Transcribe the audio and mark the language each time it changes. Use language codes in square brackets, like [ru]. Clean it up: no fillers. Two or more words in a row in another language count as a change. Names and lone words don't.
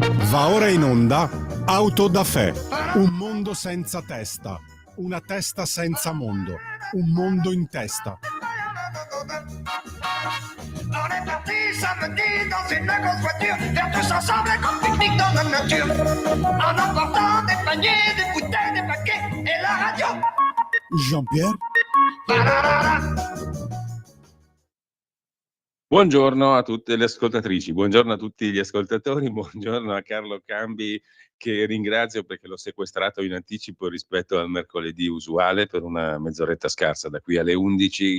[it] Va ora in onda Auto da Fè, un mondo senza testa, una testa senza mondo, un mondo in testa. [fr] On est parti samedi dans une grosse voiture, faire tous ensemble un pique-nique dans la nature, en emportant des paniers, des bouteilles, des paquets et la radio. Jean-Pierre? [it] Buongiorno a tutte le ascoltatrici, buongiorno a tutti gli ascoltatori, buongiorno a Carlo Cambi, che ringrazio perché l'ho sequestrato in anticipo rispetto al mercoledì usuale per una mezz'oretta scarsa, da qui alle 11.